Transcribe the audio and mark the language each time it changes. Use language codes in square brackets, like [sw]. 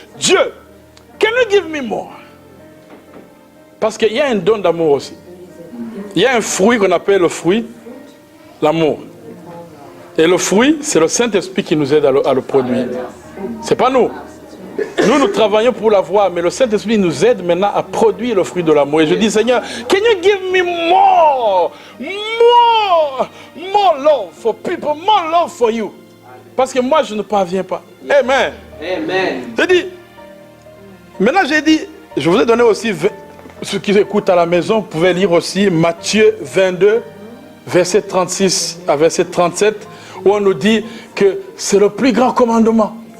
[en] Dieu, can you give me more? [fr] Parce qu'il y a un don d'amour aussi. Il y a un fruit qu'on appelle le fruit, l'amour. Et le fruit, c'est le Saint-Esprit qui nous aide à le produire. Ce n'est pas nous. Nous travaillons pour l'avoir, mais le Saint-Esprit nous aide maintenant à produire le fruit de l'amour. Et je dis, Seigneur, [en] can you give me more? More love for people, more love for you. [fr] Parce que moi, je ne parviens pas. Amen. Amen. Maintenant, j'ai dit, je vous ai donné aussi, ceux qui écoutent à la maison, vous pouvez lire aussi Matthieu 22, verset 36 à verset 37, où on nous dit que c'est le plus grand commandement.